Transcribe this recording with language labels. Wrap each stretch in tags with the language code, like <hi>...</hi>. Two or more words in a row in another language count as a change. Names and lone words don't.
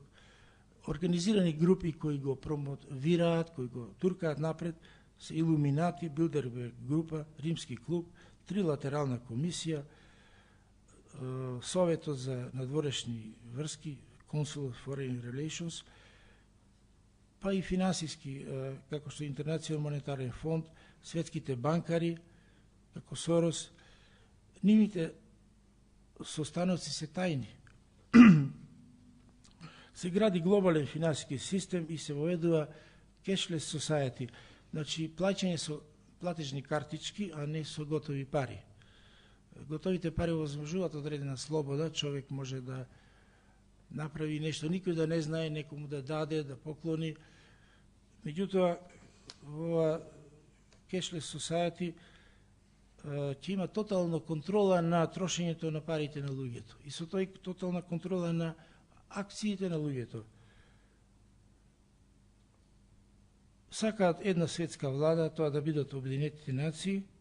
<mk>Организирани групи кои го промовираат, кои го туркаат напред, се Илуминати, Билдерберг група, Римски клуб, Трилатерална комисија, Советот за надворешни врски, Council of Foreign Relations, па и финансиски, како што Интернационален монетарен фонд, светските банкари, како Сорос, нивните состаноци се тајни. Се гради глобален финансиски систем и се воведува</mk> <en>cashless society,</en> <mk>значи плаќање со платежни картички, а не со готови пари. Готовите пари овозможуваат одредена слобода, човек може да направи нешто, никој да не знае, некому да даде, да поклони. Меѓутоа, во</mk> <en>cashless society</en> <mk>ќе има тотална контрола на трошењето на парите на луѓето. И со тој тотална контрола на акциите на луѓето. Сакаат една светска влада, тоа да бидат Обединетите нации.</mk>